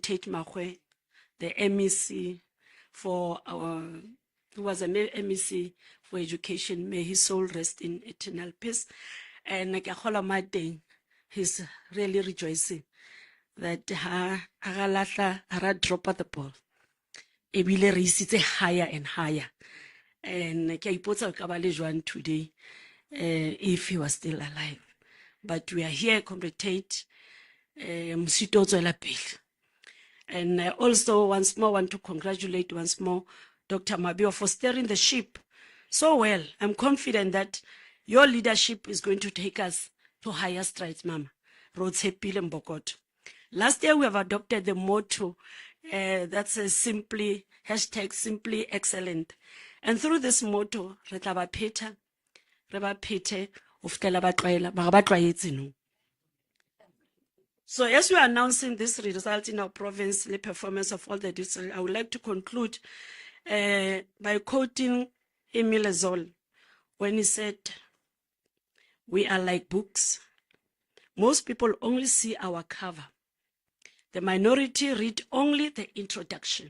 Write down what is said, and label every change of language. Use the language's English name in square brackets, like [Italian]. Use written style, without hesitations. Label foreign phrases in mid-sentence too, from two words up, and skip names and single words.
[English] Tate Maqueen, the MEC for who was an MEC for education. May his soul rest in eternal peace. And he's really rejoicing that ha drop at the ball. [Southern Sotho] Ebile re isitse [English] higher and higher. And [Southern Sotho] ke ipotsa ka ba le jwang [English] today if he was still alive. But we are here, Comrade Mosito [Southern Sotho] tswela pele. [English] And also once more want to congratulate once more Dr. Maboya for steering the ship so well. I'm confident that your leadership is going to take us to higher strides, Mama. Rotshepile Mbokoto. Last year we have adopted the motto that's a simply excellent. And through this motto, [Southern Sotho] re tla ba pheta, re ba phete ho fihlela ba tlwaela, ba tlwaetse no. [English] So as we are announcing this result in our province, the performance of all the districts, I would like to conclude by quoting Emile Zoll when he said, "We are like books. Most people only see our cover. The minority read only the introduction.